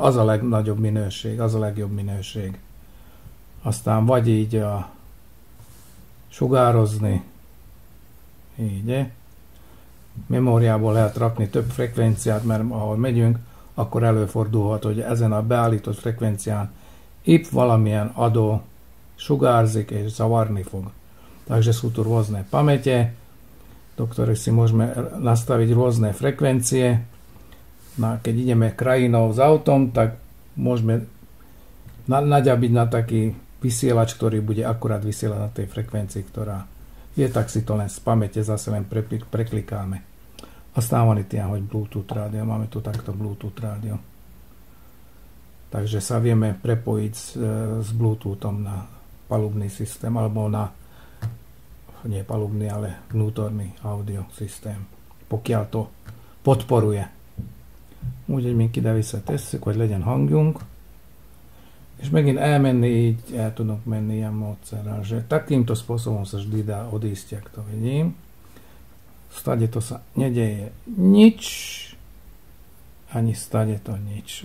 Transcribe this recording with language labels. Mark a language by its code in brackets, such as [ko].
[hu] Az a legnagyobb minőség, az a legjobb minőség. Aztán vagy így sugározni, így, memóriából lehet rakni több frekvenciát, mert ahol megyünk, akkor előfordulhat, hogy ezen a beállított frekvencián épp valamilyen adó sugárzik és zavarni fog. [sk] Takže sú tu rôzne pamäte, do ktorých si môžeme nastaviť rôzne frekvencie. No, keď ideme krajinou s autom, tak môžeme naďabiť na taký vysielač, ktorý bude akurát vysielať na tej frekvencii, ktorá je, tak si to len z pamäte zase len preklikáme. [hu] Aztán van itt ilyen, hogy Bluetooth rádió, [sk] máme tu takto Bluetooth rádió. Takže sa vieme prepojiť s Bluetoothom na palubný systém, alebo na, nie palubný, ale vnútorný audio systém, pokiaľ to podporuje. [hu] Úgyhogy még ide visszatesszük, hogy legyen hangjunk, és megint elmenni így, el tudok menni ilyen módszerrel, [sk] že takýmto spôsobom sa vždy dá odísť, jak to vidím. Stade to sa nedeje nič, ani stade to nič.